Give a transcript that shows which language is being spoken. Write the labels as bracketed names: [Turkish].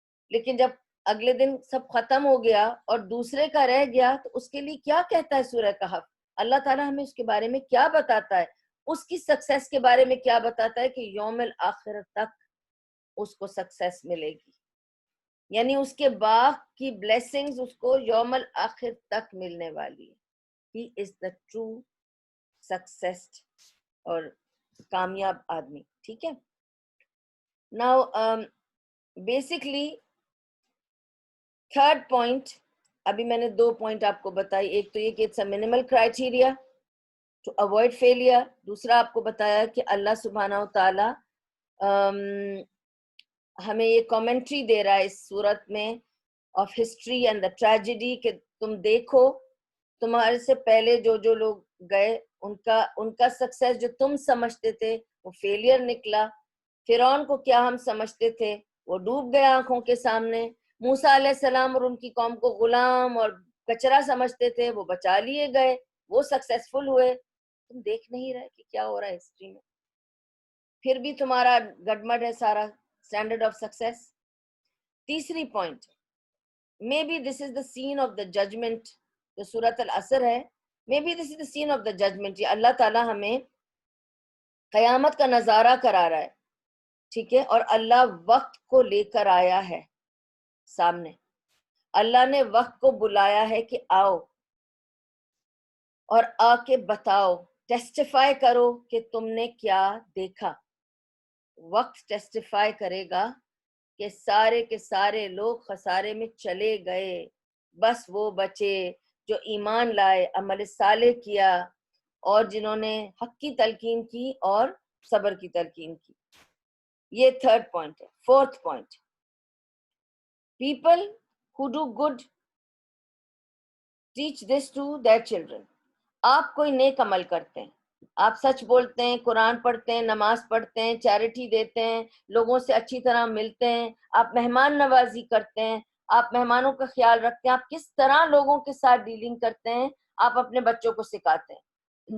[Urdu] لیکن جب اگلے دن سب ختم ہو گیا اور دوسرے کا رہ گیا تو اس کے لیے کیا کہتا ہے سورہ کہف؟ اللہ تعالیٰ ہمیں اس کے بارے میں کیا بتاتا ہے؟ اس کی سکسیس کے بارے میں کیا بتاتا ہے؟ کہ یوم الآخر تک اس کو سکسیس ملے گی، یعنی اس کے باغ کی بلیسنگز اس کو یوم الآخر تک ملنے والی ہے. [English] He is the true success [Urdu] اور کامیاب آدمی. ٹھیک ہے. [English] Now basically third point, [Urdu] ابھی میں نے 2 پوائنٹ آپ کو بتائی. ایک تو یہ کہ [English] It's a minimal criteria to avoid failure. [Urdu] دوسرا آپ کو بتایا کہ اللہ سبحانہ و تعالی ہمیں یہ کامنٹری دے رہا ہے اس صورت میں [English] of history and the tragedy, [Urdu] کہ تم دیکھو تمہارے سے پہلے جو لوگ گئے ان کا سکسیس جو تم سمجھتے تھے وہ فیلئر نکلا. فرعون کو کیا ہم سمجھتے تھے، وہ ڈوب گیا آنکھوں کے سامنے. موسیٰ علیہ السلام اور ان کی قوم کو غلام اور کچرا سمجھتے تھے، وہ بچا لیے گئے، وہ سکسیسفل ہوئے. تم دیکھ نہیں رہے کہ کیا ہو رہا ہے ہسٹری میں؟ پھر بھی تمہارا گڈمڈ ہے سارا [English] Standard of success. [Urdu] تیسری point, [English] May be this is the scene of the judgment. [Urdu] جو سورۃ العصر ہے، [English] May be this is the scene of the judgment. [Urdu] یہ اللہ تعالیٰ ہمیں قیامت کا نظارہ کرا رہا ہے. ٹھیک ہے، اور اللہ وقت کو لے کر آیا ہے سامنے. اللہ نے وقت کو بلایا ہے کہ آؤ اور آ کے بتاؤ، ٹیسٹیفائی کرو کہ تم نے کیا دیکھا. وقت ٹیسٹیفائی کرے گا کہ سارے کے سارے لوگ خسارے میں چلے گئے، بس وہ بچے جو ایمان لائے، عمل صالح کیا، اور جنہوں نے حق کی تلقین کی اور صبر کی تلقین کی. یہ تھرڈ پوائنٹ ہے. [English] Fourth point, people who do good teach this to their children. [Urdu] آپ کوئی نیک عمل کرتے ہیں، آپ سچ بولتے ہیں، قرآن پڑھتے ہیں، نماز پڑھتے ہیں، چیریٹی دیتے ہیں، لوگوں سے اچھی طرح ملتے ہیں، آپ مہمان نوازی کرتے ہیں، آپ مہمانوں کا خیال رکھتے ہیں، آپ کس طرح لوگوں کے ساتھ ڈیلنگ کرتے ہیں، آپ اپنے بچوں کو سکھاتے ہیں.